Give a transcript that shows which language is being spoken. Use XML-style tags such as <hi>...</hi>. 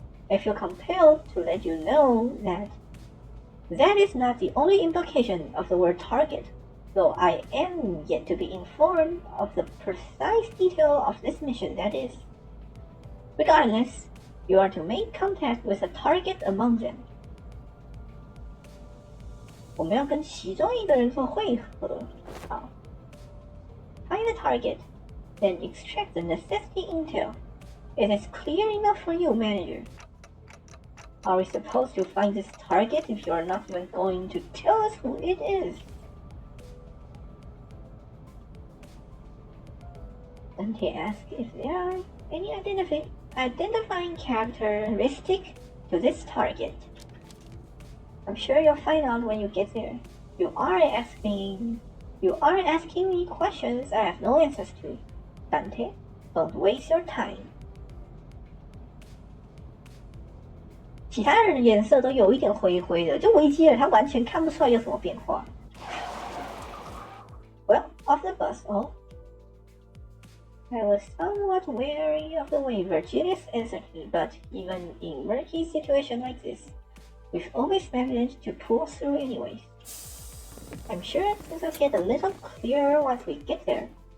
<en>I feel compelled to let you know that that is not the only implication of the word target, though I am yet to be informed of the precise detail of this mission, that is. Regardless, you are to make contact with a target among them.</en> <zh>我们要跟其中一个人做会合。好。</zh> <en>Find the target, then extract the necessity intel. It is clear enough for you, manager. Are we supposed to find this target if you are not even going to tell us who it is? Dante asked if there are any identifying characteristic to this target. I'm sure you'll find out when you get there. You are asking me questions I have no answers to. Dante, don't waste your time.</en> <zh>其他人的颜色都有一点灰灰的，就维吉尔他完全看不出来有什么变化。</zh> <en>Well, off the bus, oh. I was somewhat wary of the way Virginius answered me, but even in murky situations like this, we've always managed to pull through anyways. I'm sure things will get a little clearer once we get there.</en>